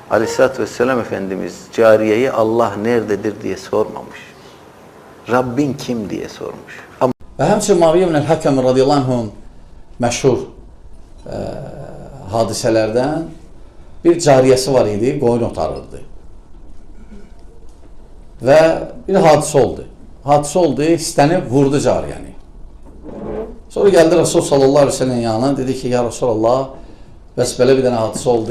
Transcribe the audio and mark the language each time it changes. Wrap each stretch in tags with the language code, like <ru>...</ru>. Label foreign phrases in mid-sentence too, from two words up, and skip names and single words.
<ar>عليه الصلاة والسلام</ar> <tr>Efendimiz cariyeye Allah nerededir diye sormamış. Rabbin kim diye sormuş. Ama</tr> <az>Və həmçinin Muaviyə ibn el-Hakəm</az> <ar>رضي الله عنه</ar> <az>məşhur hadisələrdən bir cariyəsi var idi, qoyun otarırdı. Və bir hadisə oldu. Hadisə oldu, istənib vurdu cariyəni. Sonra gəldi Rasul</az> <ar>صلى الله عليه وسلم</ar> <az>yanına, dedi ki,</az> <ar>يا رسول الله,</ar> <az>bəs belə bir dənə hadisə oldu.</az>